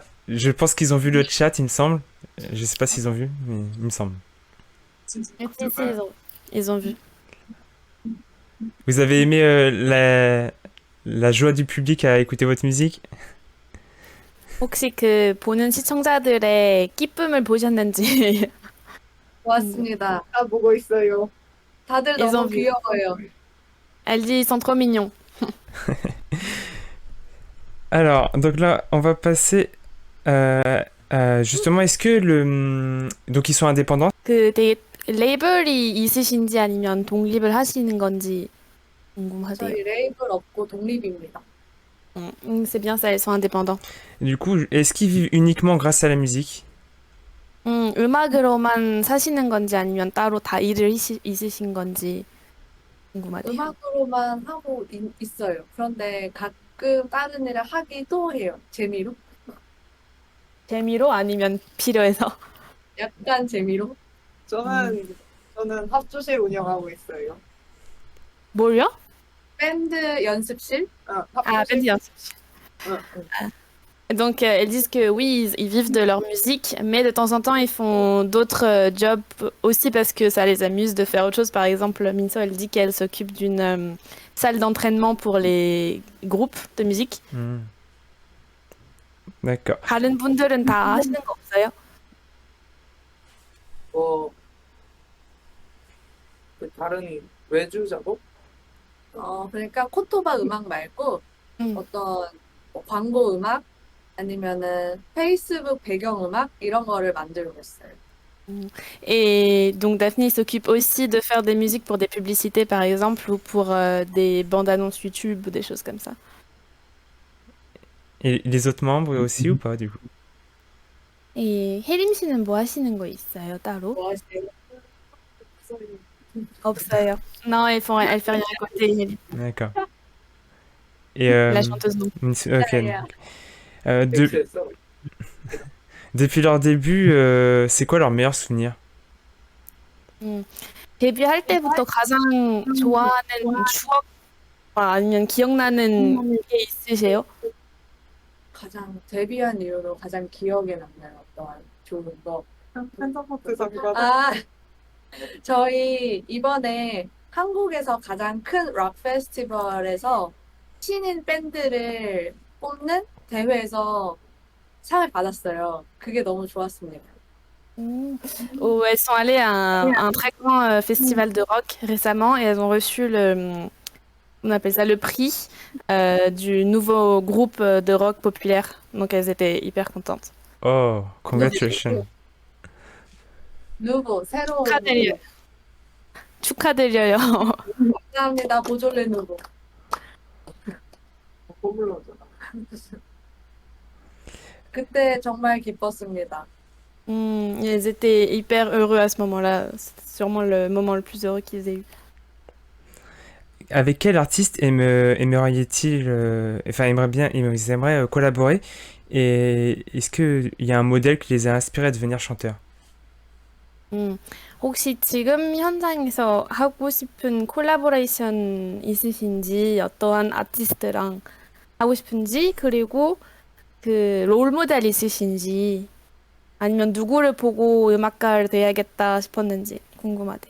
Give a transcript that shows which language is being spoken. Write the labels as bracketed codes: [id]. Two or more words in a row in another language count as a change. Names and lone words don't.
[fr] Je pense qu'ils ont vu le chat, il me semble. Je sais pas s'ils ont vu, mais il me semble. Si, si, ils ont vu. Vous avez aimé la joie du public à écouter votre musique? [ko] 혹시 그 보는 시청자들의 기쁨을 보셨는지. 고맙습니다. 다 보고 있어요. 다들 [fr] Ils ont [ko] 너무 [fr] vu. [ko] 귀여워요. [fr] Elle dit ils sont trop mignons. Alors, donc là, on va passer justement, est-ce que donc ils sont indépendants? [ko] 그 되게 레이블이 있으신지 아니면 독립을 하시는 건지 궁금하대요. 저희 레이블 없고 독립입니다. [fr] C'est bien ça, ils sont indépendants. Du coup, est-ce qu'ils vivent uniquement grâce à la musique? [ko] 음악으로만 사시는 건지 아니면 따로 다 일을 있으신 건지 궁금하대요. 음악으로만 하고 있어요. 그런데 가끔 다른 일을 하기도 해요. 재미로? 재미로 아니면 필요해서? 약간 재미로? 저는 합주실 운영하고 있어요. 뭘요? 밴드 연습실? [fr] Ah, [ko] 합주실. [fr] bien. [ko] 응, 응. [fr] Donc, elles disent que oui, ils vivent de leur musique, mais de temps en temps, ils font d'autres jobs aussi parce que ça les amuse de faire autre chose. Par exemple, Minso, elle dit qu'elle s'occupe d'une salle d'entraînement pour les groupes de musique. D'accord. [ko] 다른 분들은 다 하시는 거 없어요? 그 다른 외주 작업? 그러니까 코토바 음악 말고 어떤 뭐 광고 음악 아니면은 페이스북 배경 음악 이런 거를 만들고 있어요. [fr] Et donc Daphné s'occupe aussi de faire des musiques pour des publicités par exemple ou pour des bandes annonces YouTube ou des choses comme ça. Et les autres membres aussi ou pas du coup? [ko] Et 혜림 씨는 뭐 하시는 거 있어요 따로? 뭐 하세요? 없어요. [fr] Non, elle fait rien à côté. [ko] 혜림. [fr] D'accord. Et La chanteuse non. ok. Yeah. [ko] 엑스에서 [fr] Depuis leur début, c'est quoi leur meilleur souvenir? [ko] 데뷔할 때부터 가장 좋아하는 추억 아니면 기억나는 게 있으세요? 가장 데뷔한 이후로 가장 기억에 남는 어떠한 좋은 거. 팬서포트 장관. 아, 저희 이번에 한국에서 가장 큰 락 페스티벌에서 신인 밴드를 뽑는 대회에서 상을 받았어요. 그게 너무 좋았습니다. [fr] Où elles sont allées à un très grand festival de rock récemment et elles ont reçu on appelle ça le prix du nouveau groupe de rock populaire. Donc elles étaient hyper contentes. [en] Oh, congratulations. [ko] 누구 새로운 축하드려요. 축하드려요. 감사합니다. 보졸레 누구. 포뮬러잖아. 그때 정말 기뻤습니다. [fr] Ils étaient hyper heureux à ce moment-là. C'était sûrement le moment le plus heureux qu'ils aient eu. Avec quel artiste aimeriez-ils, enfin, ils aimeraient collaborer? Et est-ce qu'il y a un modèle qui les a inspirés à devenir chanteurs? [ko] 혹시 지금 현장에서 하고 싶은 콜라보레이션 있으신지, 어떠한 아티스트랑 하고 싶은지, 그리고 그 롤 모델 있으신지, 아니면 누구를 보고 음악가를 돼야겠다 싶었는지 궁금하대요.